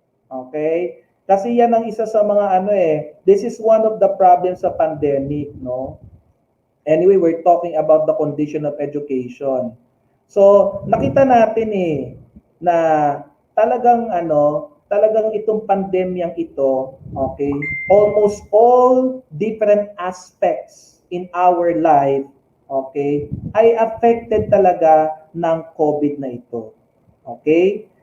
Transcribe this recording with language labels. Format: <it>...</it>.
<en>Okay?</en> <tl>Kasi yan ang isa sa mga</tl> <en>this is one of the problems sa pandemic, no? Anyway, we're talking about the condition of education.</en> <tl>So, nakita natin na talagang itong pandemyang ito, okay,</tl> <en>almost all different aspects in our life,</en> <tl>okay, ay affected talaga ng COVID na ito. Okay?</tl>